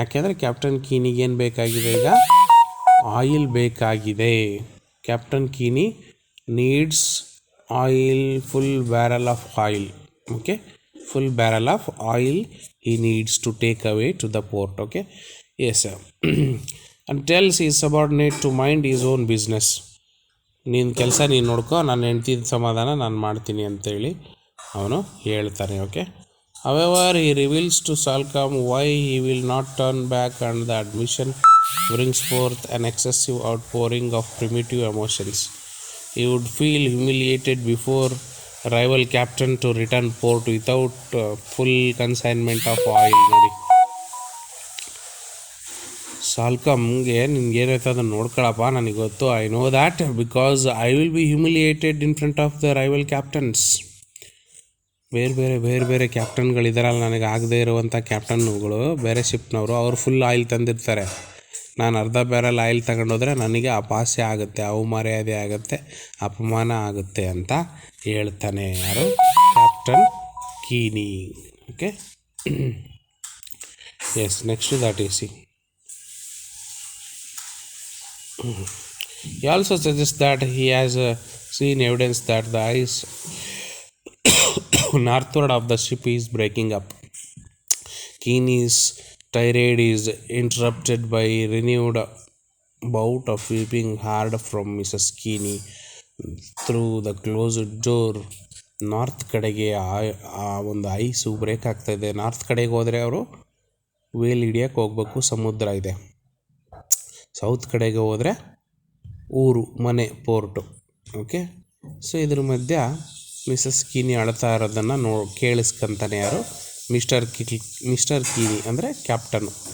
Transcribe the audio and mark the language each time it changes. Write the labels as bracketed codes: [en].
[kn] ಯಾಕೆಂದರೆ ಕ್ಯಾಪ್ಟನ್ ಕೀನಿಗೆ ಏನು ಬೇಕಾಗಿದೆ ಈಗ? ಆಯಿಲ್ ಬೇಕಾಗಿದೆ. [en] Captain Keeney needs oil, full barrel of oil. full barrel of oil he needs to take away to the port. Yes sir. And tells his subordinate to mind his own business. [kn] ನೀನು ಕೆಲಸ ನೀನು ನೋಡ್ಕೊ, ನಾನು ಹೆಂಡ್ತಿದ ಸಮಾಧಾನ ನಾನು ಮಾಡ್ತೀನಿ ಅಂತೇಳಿ ಅವನು ಹೇಳ್ತಾನೆ. [en] However, he reveals to Salcom why he will not turn back on the admission brings forth an excessive outpouring of primitive emotions. He would feel humiliated before rival captain to return port without full consignment of oil. [kn] ನೋಡಿ, ಸಾಲ್ಕಮ್ಗೆ ನಿನ್ಗೆ ಏನೈತೆ ಅದನ್ನು ನೋಡ್ಕೊಳಪ್ಪ, ನನಗೆ ಗೊತ್ತು, [en] I know that because I will be humiliated in front of the rival captains. [kn] ಬೇರೆ ಬೇರೆ ಕ್ಯಾಪ್ಟನ್ಗಳಿದಾರಲ್ಲ, ನನಗೆ ಆಗದೇ ಇರುವಂಥ ಕ್ಯಾಪ್ಟನ್ಗಳು ಬೇರೆ ಶಿಪ್ನವರು, ಅವರು ಫುಲ್ ಆಯಿಲ್ ತಂದಿರ್ತಾರೆ. ನಾನು ಅರ್ಧ ಬ್ಯಾರಲ್ ಆಯಿಲ್ ತಗೊಂಡೋದ್ರೆ ನನಗೆ ಅಪಹಾಸ್ಯ ಆಗುತ್ತೆ, ಅವಮರ್ಯಾದೆ ಆಗುತ್ತೆ, ಅಪಮಾನ ಆಗುತ್ತೆ ಅಂತ ಹೇಳ್ತಾನೆ ಯಾರು, captain ಕೀನಿ. [en] Okay, yes, next that is C. He also suggests that he has seen evidence that the ice northward of the ship is breaking up. Keeney's tirade is interrupted by renewed bout of weeping hard from Mrs. Keeney through the closed door. [kn] North ಕಡೆಗೆ ಆ ಒಂದು ice break ಆಗ್ತಾಯಿದೆ. North ಕಡೆಗೆ ಹೋದರೆ ಅವರು veil ಹಿಡಿಯೋಕ್ಕೆ ಹೋಗ್ಬೇಕು, ಸಮುದ್ರ ಇದೆ. ಸೌತ್ ಕಡೆಗೆ ಹೋದರೆ ಊರು, ಮನೆ, ಪೋರ್ಟು. ಓಕೆ, ಸೊ ಇದ್ರ ಮಧ್ಯ ಮಿಸಸ್ ಕೀನಿ ಅಳ್ತಾ ಇರೋದನ್ನು ಕೇಳಿಸ್ಕೊಂತಾನೆ ಯಾರು, ಮಿಸ್ಟರ್ ಕೀನಿ ಅಂದರೆ ಕ್ಯಾಪ್ಟನು.